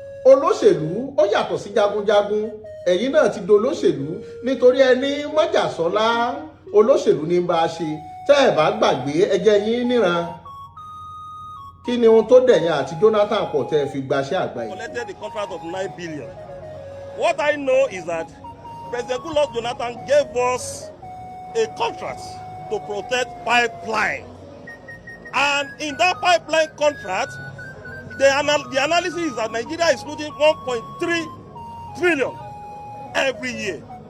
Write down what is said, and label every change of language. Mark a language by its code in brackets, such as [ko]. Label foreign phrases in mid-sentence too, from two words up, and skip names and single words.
[yo] Olóṣèlú ó yàtọ̀ sí jagunjagun. Ẹ̀yin náà ti dolóṣèlú nítorí ẹni mọ́jàsọ́lá, olóṣèlú ní bá a ṣe. Tẹ́ ẹ bá gbàgbé, ẹ jẹ́ yín níran. Kí ni ohun tó dẹ̀yìn àti Jonathan pọ̀ tẹ́ ẹ fi gbaṣẹ́ àgbà yìí? [en] Collected the contract of nine billion. What I know is that President Goodluck Jonathan gave us a contract to protect pipeline. And in that pipeline contract, the anal-, the analysis is that Nigeria is losing one point three trillion every year.